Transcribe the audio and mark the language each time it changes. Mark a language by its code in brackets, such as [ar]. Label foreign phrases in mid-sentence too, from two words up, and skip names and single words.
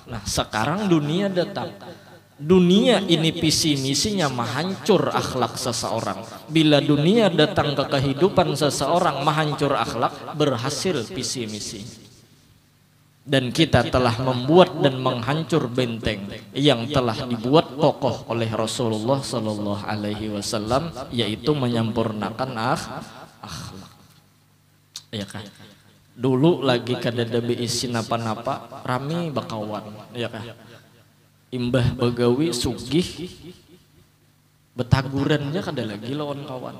[id] Nah sekarang dunia datang. Dunia ini visi misinya menghancur akhlak seseorang. Bila dunia datang ke kehidupan seseorang menghancur akhlak, berhasil visi misi. Dan kita telah membuat dan menghancur benteng yang telah dibuat kokoh oleh Rasulullah [ar] صلى الله عليه وسلم, [id] yaitu menyempurnakan akhlak. Ya kan? [bjn] Dulu lagi kada ada beisi napa-napa, rami bakawan, ya kan? Imbah begawi sugih, betagurannya kada lagi lawan kawan.